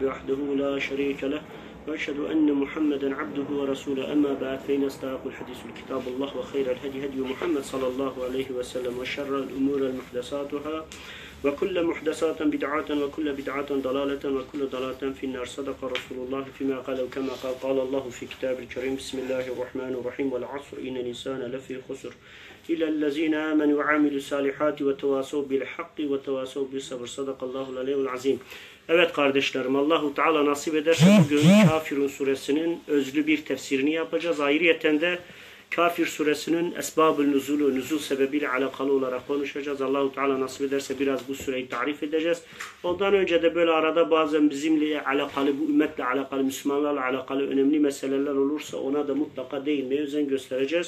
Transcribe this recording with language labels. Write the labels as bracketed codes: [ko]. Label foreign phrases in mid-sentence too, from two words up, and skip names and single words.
[ar] وحده لا شريك له وأشهد أن محمدا عبده ورسوله أما بعد فإن أصدق الحديث كتاب الله وخير الهدي هدي محمد صلى الله عليه وسلم وشر الأمور محدثاتها وكل محدثات بدعة وكل بدعة ضلالة وكل ضلالة في النار صدق رسول الله فيما قال وكما قال الله في كتاب الكريم بسم الله الرحمن الرحيم والعصر إن الإنسان لفي خسر إلا الذين آمنوا وعملوا الصالحات وتواصوا بالحق وتواصوا بالصبر صدق الله العلي العظيم. [tr] Evet kardeşlerim, Allahu Teala nasip ederse bugün Kafirun suresinin özlü bir tefsirini yapacağız. Ayrıyeten de Kafir suresinin esbab-ı nuzulu, nuzul sebebiyle alakalı olarak konuşacağız. Allahu Teala nasip ederse biraz bu sureyi tarif edeceğiz. Ondan önce de böyle arada bazen bizimle alakalı, bu ümmetle alakalı, Müslümanlarla alakalı önemli meseleler olursa ona da mutlaka değinmeye özen göstereceğiz.